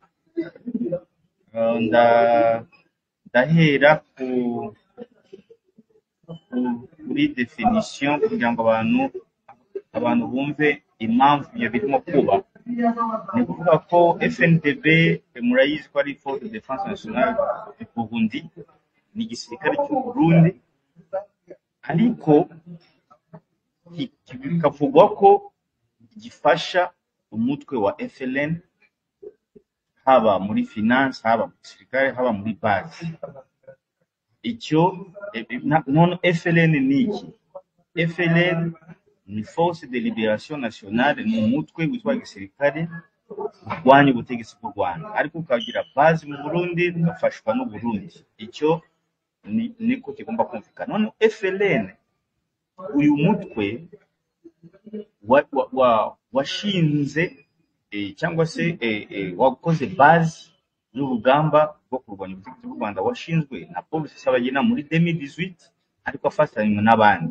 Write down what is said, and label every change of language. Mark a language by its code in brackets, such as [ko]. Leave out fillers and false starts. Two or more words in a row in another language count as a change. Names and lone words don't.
[rw] Ndahera kuri definition kugira ngo abantu bumve impamvu ibyo birimo kuba. Ni kuvuga ko FNDB murayizi ko ari Force de Défense Nationale du Burundi, ni igisirikare cy'u Burundi, ariko bikavugwa ko gifasha umutwe wa FLN haba muri finance, haba mu gisirikare, haba muri base. Icyo none FLN ni iki? FLN ni Force de Libération Nationale, ni umutwe witwa gisirikare urwanya ubutegetsi bw'u Rwanda, ariko ukagira base mu Burundi, ugafashwa n'u Burundi. Icyo niko kigomba kumvikana. None FLN, uyu mutwe washinze cyangwa se wakoze base y'urugamba rwo kurwanya ubutegetsi bw'u Rwanda, washinzwe na Paul Rusesabagina muri 2018, ariko afatanywe n'abandi.